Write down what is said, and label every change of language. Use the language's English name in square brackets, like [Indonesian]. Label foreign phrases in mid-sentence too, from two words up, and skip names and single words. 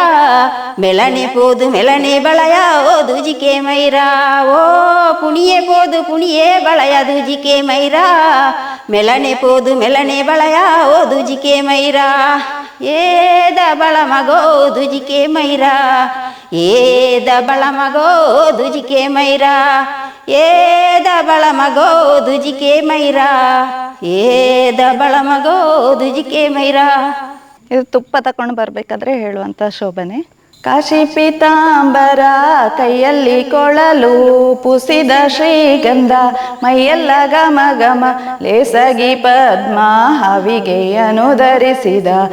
[Tulu] ಮೆಲನೆ ಪೋದು ಮೆಲನೆ ಬಳಯ ಓ ದುಜಿಕೆ ಮೈರಾ, ಓ ಪುಣಿಯೇ ಪೋದು ಪುಣಿಯೇ ಬಳಯ ದುಜಿಕೆ ಮೈರಾ, ಮೆಲನೆ ಪೋದು ಮೆಲನೆ ಬಳಯ ಓ ದುಜಿಕೆ ಮೈರಾ, ಏ ದಬಳ ಮಗೋ ದುಜಿಕೆ ಮೈರಾ, ಏ ದಬಳ ಮಗೋ ದುಜಿಕೆ ಮೈರಾ, ಏ ದಬಳ ಮಗೋ ದುಜಿಕೆ ಮೈರಾ, ಏ ದಬಳ ಮಗೋ ದುಜಿಕೆ ಮೈರಾ. [Kannada] ಇದು ತುಪ್ಪ ತಕೊಂಡು ಬರ್ಬೇಕಾದ್ರೆ ಹೇಳುವಂತ ಶೋಭನೆ. ಕಾಶಿ ಪೀತಾಂಬರ ಕೈಯಲ್ಲಿ ಕೊಳಲು ಪುಸಿದ ಶ್ರೀಗಂಧ ಮೈಯೆಲ್ಲ ಘಮ ಘಮ ಲೇಸಗಿ ಪದ್ಮ ಹಾವಿಗೆಯನ್ನು ಧರಿಸಿದ